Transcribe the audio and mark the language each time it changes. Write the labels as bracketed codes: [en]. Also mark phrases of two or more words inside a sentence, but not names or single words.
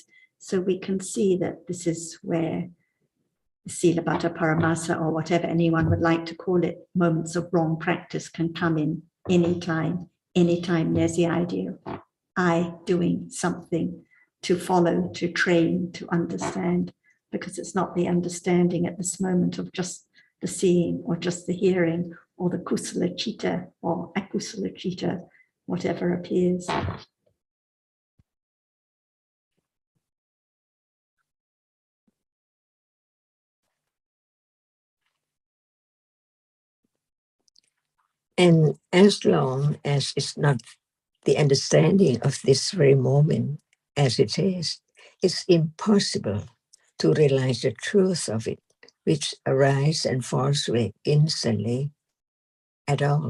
[en] So we can see that this is where [pi] Silabhata Paramasa, [en] or whatever anyone would like to call it, moments of wrong practice can come in anytime there's the idea of I doing something to follow, to train, to understand, because it's not the understanding at this moment of just the seeing or just the hearing or the [pi] kusala citta [en] or [pi] akusala citta, [en] whatever appears. And as long as it's not the understanding of this very moment as it is, it's impossible to realize the truth of it, which arises and falls away instantly at all.